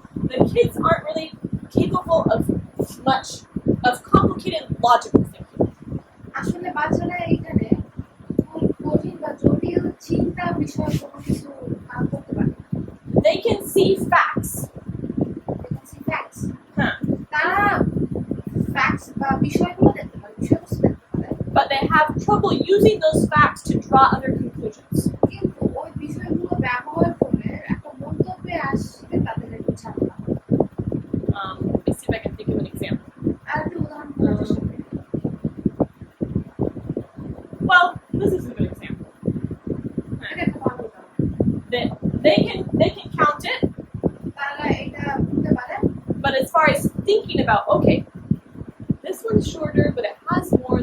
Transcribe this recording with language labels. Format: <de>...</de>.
<en>the kids aren't really capable of much of complicated logical thinking.</en> <bn>আসলে বাচ্চারা এইখানে খুব কঠিন বা জটিল চিন্তা বিষয় কোনো কিছু করতে পারে না।</bn> <en>They can see facts.</en> <bn>Facts, Huh. তারা ফ্যাক্টস বা বিষয়গুলো দেখতে পারে, বিষয়বস্তু দেখতে পারে,</bn> <en>But they have trouble using those facts to draw other conclusions.</en> <bn>কিন্তু ওই বিষয়গুলো ব্যবহার করে একটা মন্তব্যে আসতে তাদের একটু ঝামেলা হয়।</bn> <en>Let me see if I can think of an example.</en> <bn>আর একটা উদাহরণ দেওয়ার চেষ্টা করি।</bn> <en>Well, this is a good example.</en> <bn>এটা একটা ভালো উদাহরণ।</bn> <en>That they can count it,</en> <bn>তারা এটা বুঝতে পারে,</bn> <en>but as far as thinking about, okay, this one's shorter, but it has more.</en>